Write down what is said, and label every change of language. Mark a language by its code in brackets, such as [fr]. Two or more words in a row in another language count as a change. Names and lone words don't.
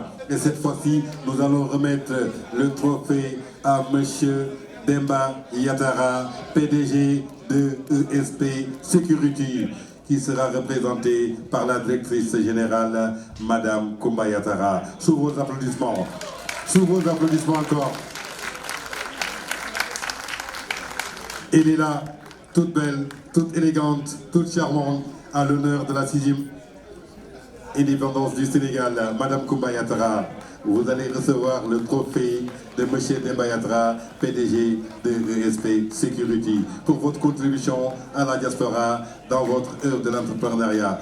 [fr] Et cette fois-ci, nous allons remettre le trophée à Monsieur Demba Yatara, PDG de ESP Security, qui sera représenté par la directrice générale, Madame Koumba Yatara. Sous vos applaudissements. Sous vos applaudissements encore. Elle est là, toute belle, toute élégante, toute charmante, à l'honneur de la 6e indépendance du Sénégal. Madame Koumba Yatara, vous allez recevoir le trophée de M. Demba Yatara, PDG de ESP Security, pour votre contribution à la diaspora dans votre œuvre de l'entrepreneuriat.